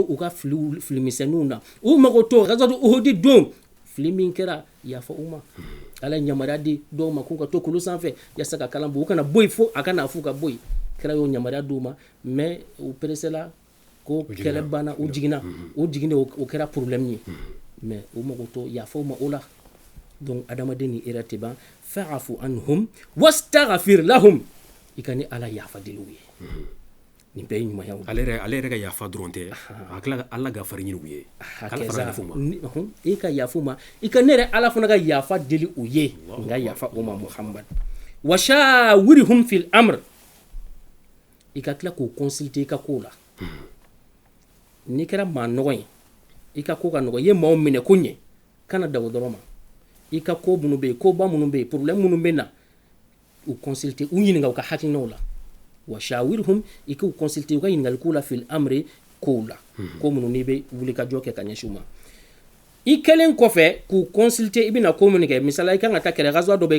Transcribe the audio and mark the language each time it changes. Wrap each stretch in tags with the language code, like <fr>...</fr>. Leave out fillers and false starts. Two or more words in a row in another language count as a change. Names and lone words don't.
<bm>u ka filimisɛnninw na u mago to gazatu uhudi don fili min kɛra yafa u ma ala ye yamaruya di dɔw ma k'u ka to kulu sanfɛ yasa ka kalan bɔ u kana bɔ yen fo a kana f'u ka bɔ yen kɛra y'o yamaruya d'u ma mais u peresela ko kɛlɛ banna u jiginna o kɛra problème ye mais u mago to yafa u ma o la donc adamaden ni erreur tɛ ban</bm> <ar>فاعف عنهم واستغفر لهم</ar> <bm>i ka ni ala yafa deli u ye nin bɛɛ ye ɲumanyaw ale yɛrɛ ka yafa dɔrɔn tɛ a tila ka ala gafari ɲini u ye ala fana yafa u ma i ka yafa u ma i ka ne yɛrɛ ala fana ka yafa deli u ye n ka yafa u ma muhamad</bm> <ar>وشاورهم في الأمر</ar> <bm>i ka tila k'o consulter i ka ko la n'i kɛra maa nɔgɔ ye i ka ko ka nɔgɔ i ye maaw minɛ ko ɲɛ kana dago dɔrɔn ma i ka ko minnu bɛ yen koba minnu bɛ yen problème minnu bɛ na u consulter u ɲininka u ka hakilinaw la</bm> <ar>وشاورهم</ar> <bm>i k'u consulter u ka ɲininkali k'u la</bm> <ar>في الأمر</ar> <bm>kow la ko minnu n'i bɛ wuli ka jɔ kɛ ka ɲɛsin u ma i kɛlen kɔfɛ k'u consulter i bɛna ko minnu kɛ misala i kan ka taa kɛlɛ gazoa dɔ bɛ yen</bm>